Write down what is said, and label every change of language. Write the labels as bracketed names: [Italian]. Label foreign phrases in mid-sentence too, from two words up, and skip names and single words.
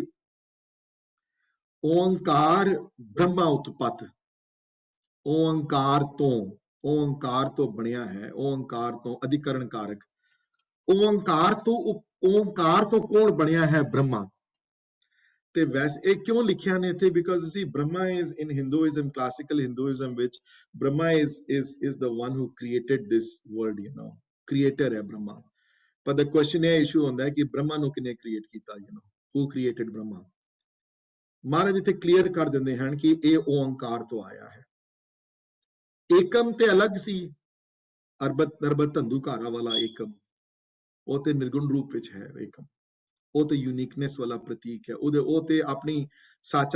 [Punjabi] ਓੰਕਾਰ ਬ੍ਰਹਮਾ ਉਤਪਤ ਓੰਕਾਰ ਤੋਂ ਬਣਿਆ ਹੈ ਓੰਕਾਰ ਤੋਂ ਅਧਿਕਰਨ ਕਾਰਕ ਓੰਕਾਰ ਤੋਂ ਕੌਣ ਬਣਿਆ ਹੈ ਬ੍ਰਹਮਾ ਤੇ ਵੈਸੇ ਇਹ ਕਿਉਂ ਲਿਖਿਆ ਨੇ ਇੱਥੇ ਬਿਕਾਜ਼ [English] see Brahma is in Hinduism classical Hinduism which Brahma is the one who created this world creator [Punjabi] ਹੈ Brahma [English] but the question [Punjabi] ਇਹ issue ਹੁੰਦਾ ਹੈ ਕਿ ਬ੍ਰਹਮਾ ਨੂੰ ਕਿਨੇ ਕ੍ਰੀਏਟ ਕੀਤਾ [English] who created Brahma [Punjabi] ਮਹਾਰਾਜ ਇੱਥੇ ਕਲੀਅਰ ਕਰ ਦਿੰਦੇ ਹਨ ਕਿ ਇਹ ਓੰਕਾਰ ਤੋਂ ਆਇਆ ਹੈ ਏਕਮ ਤੇ ਅਲੱਗ ਸੀ ਅਰਬਤ ਧੰਦੂਕਾਰਾ ਵਾਲਾ ਏਕਮ ਉਹ ਤੇ ਨਿਰਗੁਣ ਰੂਪ ਵਿੱਚ ਹੈ ਏਕਮ ਉਹ ਤੇ ਯੂਨੀਕਨੈਸ ਵਾਲਾ ਪ੍ਰਤੀਕ ਹੈ ਉਹ ਤੇ ਆਪਣੀ ਸਾਚਾ